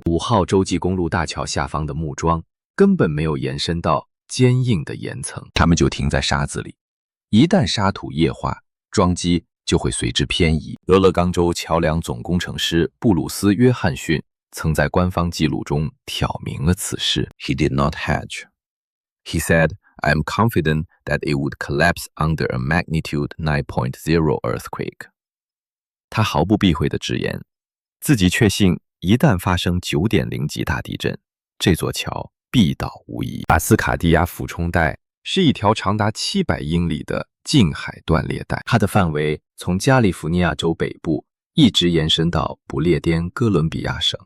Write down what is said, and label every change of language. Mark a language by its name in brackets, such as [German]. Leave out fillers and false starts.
[Chinese] 5号洲际公路大桥下方的木桩根本没有延伸到坚硬的岩层，它们就停在沙子里。一旦沙土液化，桩基就会随之偏移。俄勒冈州桥梁总工程师布鲁斯·约翰逊曾在官方记录中挑明了此事。 [English] He did not hedge. He said, "I am confident that it would collapse under a magnitude 9.0 earthquake." [Chinese] 他毫不避讳地直言，自己确信一旦发生9.0级大地震，这座桥必倒无疑。巴斯卡迪亚俯冲带是一条长达700英里的近海断裂带，它的范围从加利福尼亚州北部一直延伸到不列颠哥伦比亚省。